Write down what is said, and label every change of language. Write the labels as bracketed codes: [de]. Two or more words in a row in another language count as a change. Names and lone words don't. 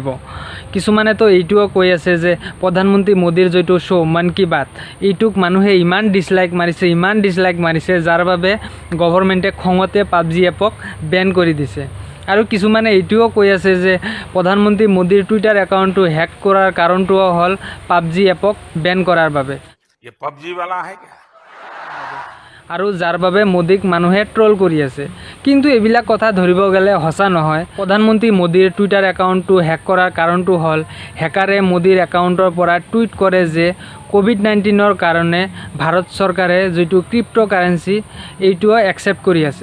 [as] কিছুমানেতো এইটোও কৈ আছে যে প্ৰধানমন্ত্ৰী মোদীৰ যিটো শ্ব' মন কী বাত, এইটোক মানুহে ইমান ডিছলাইক মাৰিছে, যাৰ বাবে গভৰ্ণমেণ্টে খঙতে পাবজি এপক বেন কৰি দিছে। আৰু কিছুমানে এইটোও কৈ আছে যে প্ৰধানমন্ত্ৰী মোদীৰ টুইটাৰ একাউণ্টটো হেক কৰাৰ কাৰণটোও হ'ল পাবজি এপক বেন কৰাৰ বাবে। [hi] ये पबजी वाला है क्या? [as] আৰু যাৰ বাবে মোদীক মানুহে ট্ৰল কৰি আছে। কিন্তু এইবিলাক কথা ধৰিব গ'লে সঁচা নহয়। প্ৰধানমন্ত্ৰী মোদীৰ টুইটাৰ একাউণ্টটো হেক কৰাৰ কাৰণটো হ'ল হেকাৰে মোদীৰ একাউণ্টৰ পৰা টুইট কৰে যে কোভিড-19ৰ কাৰণে ভাৰত চৰকাৰে যিটো [en] crypto currency, [as] এইটোও একচেপ্ট কৰি আছে।